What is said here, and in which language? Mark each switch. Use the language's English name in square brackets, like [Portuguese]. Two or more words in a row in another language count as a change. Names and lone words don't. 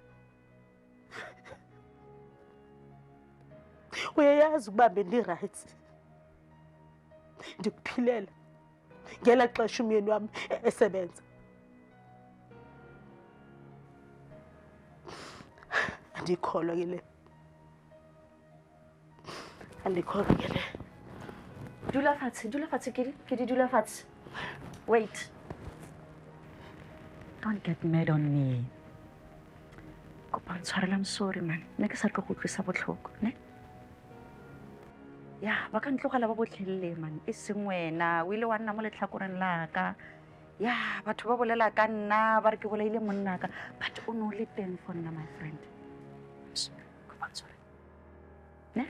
[Xhosa] Uyayazi ukuba bendirayithi, ndikuphilela ngela xesha umyeni wami esebenza. Andikholwa ke le. Andikholwa ke le. [Tswana] Dula fatshe, Kedi, dula fatshe. [English] Wait. Don't get mad on me. I'm sorry, man. [Tswana] Ne ke sa tlo go tlisa botlhoko, ne? Ya, ba ka ntlogela ba botlhelele, man. E seng wena, o ile wa nna mo letlhakoreng la ka. Ya, batho ba bolela ka nna, ba re ke bolaile monna ka. [English] But [Tswana] o ne o le teng [English] for nna, my friend. I'm sorry. [Tswana] Ne?